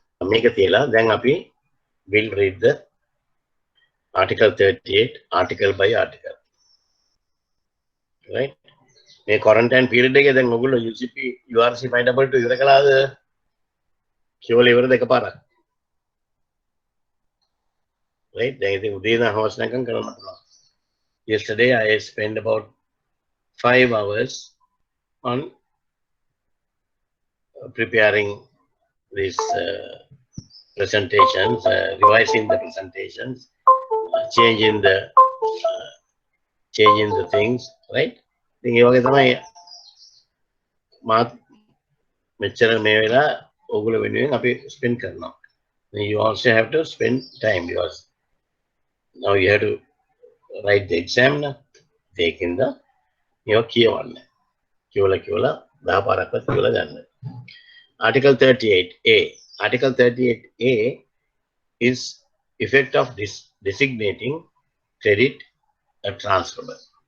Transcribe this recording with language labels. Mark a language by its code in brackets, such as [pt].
[si] මේක තියලා දැන් අපි [en] will read the Article 38 article by article. Right? [si] මේ quarantine period එකේ දැන් ඔයගොල්ලෝ UCP URC 522 ඉවර කළාද? කියවල ඉවරද එකපාරක්? Right? දැන් ඉතින් උදේ ඉඳන් හවස නැකන් කරන්න පුළුවන්. [en] Yesterday I spent about 5 hours on preparing these presentations, revising the presentations, changing the things, right? [si] ඉතින් ඒ වගේ තමයි මාත් මෙච්චර මේ වෙලා ඕගොල්ලෝ වෙනුවෙන් අපි spend කරනවා. [en] You also have to spend time because now you have to write the exam now. [si] Taking the කියවන්න. කියවලා 10 පාරක්වත් කියවලා ගන්න. [en] Article 38A. Article 38A is effect of designating credit transferable.